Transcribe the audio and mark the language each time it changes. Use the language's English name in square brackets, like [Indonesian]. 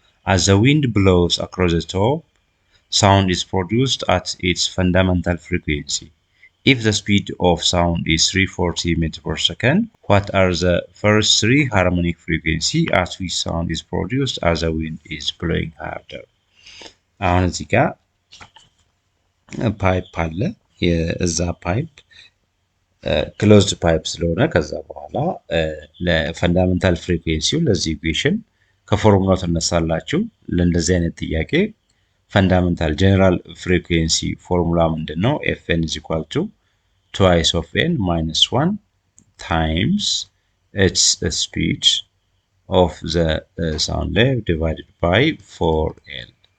[English] As the wind blows across the top, sound is produced at its fundamental frequency. If the speed of sound is 340 meters per second, what are the first three harmonic frequencies at which sound is produced as the wind is blowing harder? [Amharic] አሁን እዚህ ጋር ፓይፕ አለ። የዛ ፓይፕ ክሎዝድ ፓይፕ ስለሆነ ከዛ በኋላ ለፈንዳሜንታል ፍሪኩዌንሲው ለዚህ ኢኩዌሽን ከፎርሙላው ተነሳላችሁ። ለእንደዚህ አይነት ጥያቄ ፈንዳሜንታል ጀነራል ፍሪኩዌንሲ ፎርሙላ ምንድነው? [English] fn is equal to twice of n minus 1 times its speed of the sound wave divided by 4l.